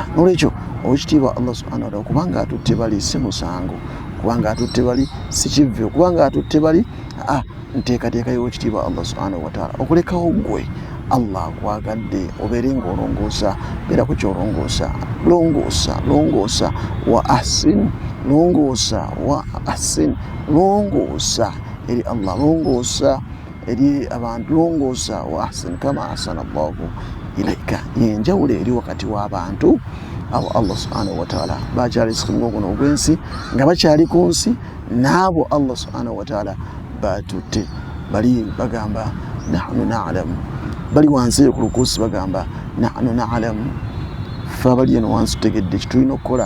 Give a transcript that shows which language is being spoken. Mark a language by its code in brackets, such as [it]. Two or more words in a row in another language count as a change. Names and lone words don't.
[lg] N'olwekyo ow'ekitiibwa [ar] الله سبحانه وتعالى [lg] kubanga atutte bali si musango, kubanga atutte bali si kivve, kubanga atutte bali nteekateeka y'owekitiibwa [ar] الله سبحانه وتعالى [lg] okulekawo ggwe Allah akwagadde obeere ng'olongoosa, beera ku ky'olongoosa, longoosa [ar] وأحسن, [lg] longoosa eri Allah, longoosa eri abantu, longoosa [ar] وأحسن كما أحسن الله إليك. [lg] Yenjawulo eri wakati w'abantu abo [ar] الله سبحانه وتعالى [lg] bakyali sikimu guno ogw'ensi nga bakyali ku nsi, n'abo [ar] الله سبحانه وتعالى [lg] batutte bali bagamba [ar] نحن نعلم, [lg] bali wansi ku lukuusi bagamba [ar] نحن نعلم, [lg] fe abali eno wansi tutegedde kitulina okukola.